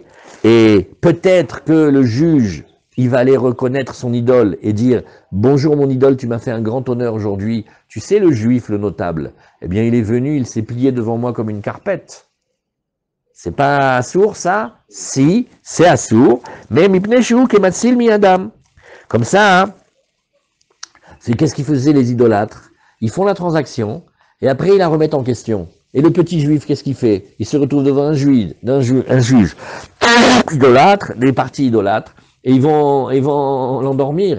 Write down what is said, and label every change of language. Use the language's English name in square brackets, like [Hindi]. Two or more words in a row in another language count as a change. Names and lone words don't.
[French] Et peut-être que le juge, il va aller reconnaître son idole et dire « Bonjour mon idole, tu m'as fait un grand honneur aujourd'hui. Tu sais le juif, le notable, eh bien il est venu, il s'est plié devant moi comme une carpette. » C'est pas assour ça? Si, c'est assour, mais [Hebrew] מפני שהוא כמציל מידם. [French] Comme ça, hein, c'est qu'est-ce qu'ils faisaient les idolâtres? Ils font la transaction et après ils la remettent en question. Et le petit juif, qu'est-ce qu'il fait? Il se retrouve devant un juge idolâtre, des partis idolâtres, et ils vont l'endormir.